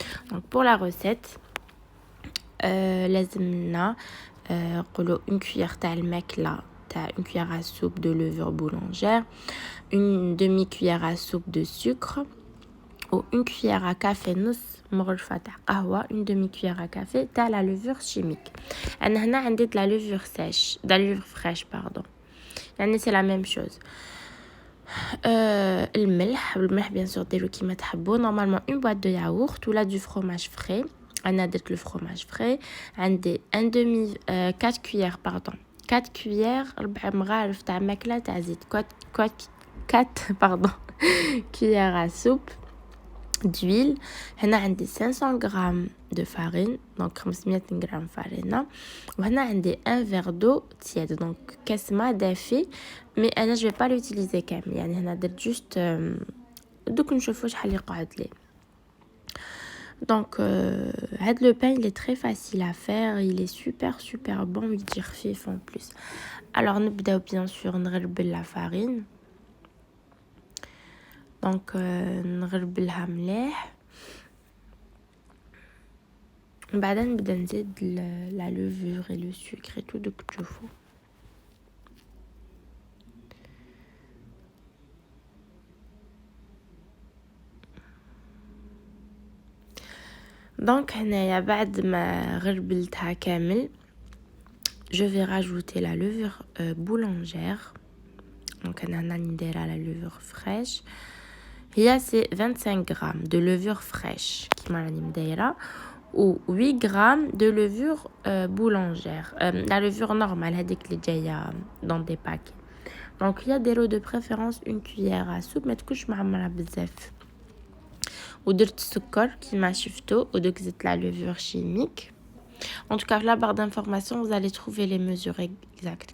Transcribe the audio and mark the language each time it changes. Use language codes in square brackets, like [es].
[fr] Donc pour la recette, [ar] لازمنا نقولوا [fr] une cuillère [ar] تاع الماكلة تاع [fr] une cuillère à soupe de levure boulangère, une demi-cuillère à soupe de sucre ou une cuillère à café [ar] نص مغرفة تاع قهوة, [fr] une demi-cuillère à café تاع la levure chimique. [ar] أنا هنا عندي [fr] de la levure sèche, de la levure fraîche pardon. يعني c'est la même chose. [ar] الملح [fr] bien sûr [ar] ديروا كيما تحبوا. [fr] Normalement une boîte de yaourt ou là du fromage frais. [ar] أنا درت [fr] le fromage frais. عندي un demi 4 cuillères pardon. [ar] 4 cuillères 4 مغارف تاع ماكلة تاع زيت. [fr] 4 pardon cuillères à soupe d'huile. هنا عندي 500 grammes de farine, donc 500 grammes farine. [ar] وهنا عندي [fr] un verre d'eau tiède, donc [ar] كاس ماء دافي, [fr] mais أنا je vais pas l'utiliser كامل. [ar] يعني هنا درت juste دوك نشوفوا شحال يقعد لي. [fr] Donc هاد le pain il est très facile à faire, il est super bon, il dit خفيف en plus. Alors نبداو bien sûr نغربل la farine. [ar] Donc نغربلها مليح. بعدين نبدا نزيد [fr] la levure et le sucre et tout [ar] دوك تشوفوا. [fr] Donc [ar] هنايا بعد ما غربلتها كامل [fr] je vais rajouter la levure boulangère. Donc [ar] أنا هنا نديرها [fr] la levure fraîche. هي c'est 25 grammes de levure fraîche [ar] كيما راني مدايره [fr] ou 8 grammes de levure boulangère, la levure normale [ar] هذيك اللي جايه [fr] dans des paquets. Donc il y a des de préférence une cuillère à soupe, [ar] ما تكونش معمره بزاف. ودرت السكر كيما شفتوا ودوك زدت [fr] la levure chimique. En tout cas, la barre d'information, vous allez trouver les mesures exactes.